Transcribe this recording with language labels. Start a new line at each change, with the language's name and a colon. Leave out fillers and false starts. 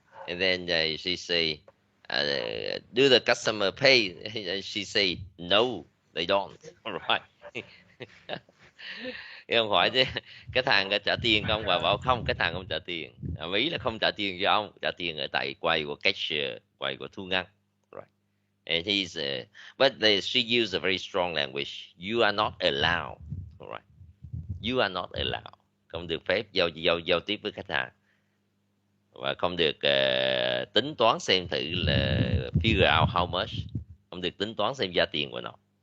English: And then she say, do the customer pay? And she say, no, they don't. All right.
Vietnamese: Cái ông hỏi chứ cái thằng có trả tiền không, và bảo không, cái thằng không trả tiền. Ý là không trả tiền cho ông, trả tiền ở tại quầy của cashier, quầy của thu ngân.
English: Right. And he's but she used a very strong language. You are not allowed. All right. You are not allowed.
Vietnamese: Không được phép giao tiếp với khách hàng, và không được tính toán xem thử là
English: figure out how much.
Vietnamese: Không được tính toán xem giá tiền của nó.